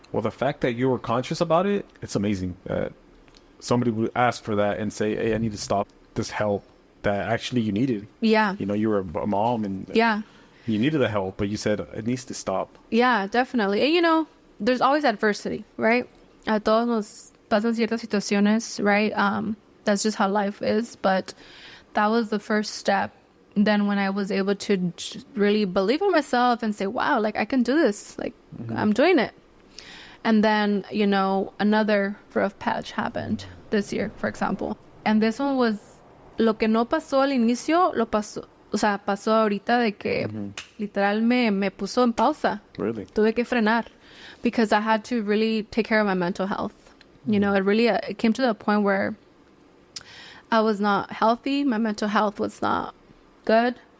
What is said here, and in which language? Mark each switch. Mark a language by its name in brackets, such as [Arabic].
[English] Well, the fact that you were conscious about it, it's amazing. Somebody would ask for that and say, hey, I need to stop this help that actually you needed. Yeah. You were a mom and yeah, you needed the help, but you said it needs to stop. Yeah, definitely. And there's always adversity, right? [Spanish] A todos nos pasan ciertas situaciones, [English] right? That's just how life is. But that was the first step. Then when I was able to really believe in myself and say, wow, I can do this. I'm doing it. And then, another rough patch happened this year, for example. And this one was, [Spanish] lo que no pasó al inicio, lo pasó, pasó ahorita de que literal me puso en pausa. [English] Really? [Spanish] Tuve que frenar [English] because I had to really take care of my mental health. It came to the point where I was not healthy. My mental health was not good.